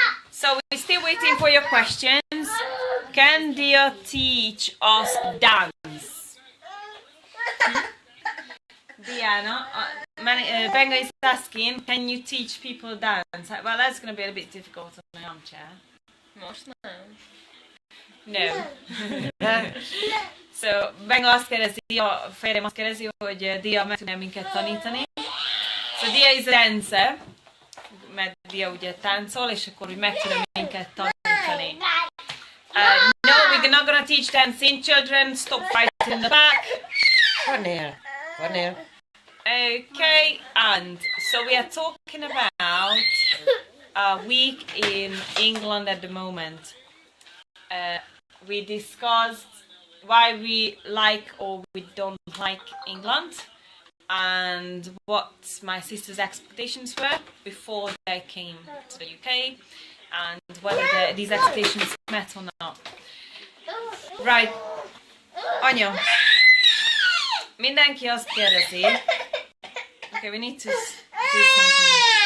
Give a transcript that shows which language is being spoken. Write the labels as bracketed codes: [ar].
[en] So we're still waiting for your questions. Can Dia teach us dance? Diana, Benga is asking, can you teach people dance? Well, that's going to be a bit difficult on my armchair. [hu] Most nem. [en] No. [hu] So, Benga azt kérdezi, a férjem azt kérdezi, hogy Dia meg tudná minket tanítani. [en] So, Dia is a dancer, [hu] mert Dia ugye táncol, és akkor úgy meg tudna minket tanítani. [en] No, we're not gonna teach dancing. Children, stop fighting in the back. Cornél. Okay, and so we are talking about a week in England at the moment. We discussed why we like or we don't like England and what my sister's expectations were before they came to the UK and whether these expectations met or not. [hu] Right, Anya, mindenki azt kérdezi. [en] Okay, we need to do something.